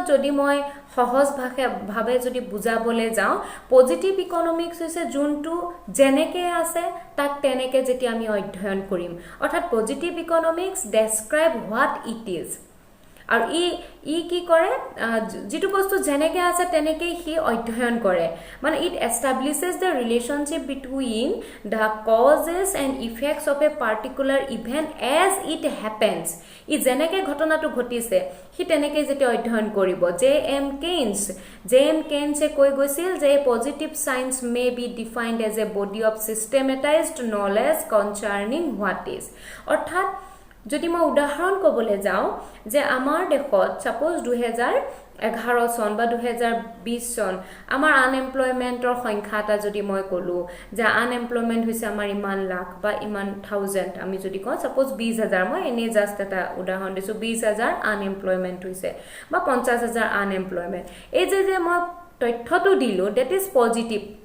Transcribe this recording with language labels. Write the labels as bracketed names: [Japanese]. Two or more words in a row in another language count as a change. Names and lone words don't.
[Assamese] যদি মই সহজ ভাৱে যদি বুজাবলে যাওঁ [English] positive economics [Assamese] হৈছে যোনটো জেনেকে আছে তাক তেনেকে যেতি আমি অধ্যয়ন কৰিম অৰ্থাৎ [English] positive economics describe what it is [Assamese] আৰু ই কি কৰে যেটো বস্তু জেনেকে আছে তেনেকে হি অধ্যয়ন কৰে মানে [English] it establishes the relationship between the causes and effects of a particular event as it happens [Assamese] ই জেনেকে ঘটনাটো ঘটিছে হি তেনেকে যেতি অধ্যয়ন কৰিব জে এম কেইনছে কৈ গৈছিল যে [English] positive science may be defined as a body of systematized knowledge concerning what is [Assamese] অৰ্থাৎ যদি মই উদাহৰণ ক'বলৈ যাওঁ যে আমাৰ দেশত সাপোজ 2011 চন বা 2020 চন আমাৰ আনএমপ্লয়মেন্টৰ সংখ্যাটা যদি মই কলো যে আনএমপ্লয়মেন্ট হৈছে আমাৰ ইমান লাখ বা ইমান থাউজেণ্ড আমি যদি কওঁ সাপোজ 20000 মই এনে জাস্ট এটা উদাহৰণ দিছো 20000 আনএমপ্লয়মেন্ট হৈছে বা 50000 আনএমপ্লয়মেন্ট এই যে মই তথ্যটো দিলো [English] that is positive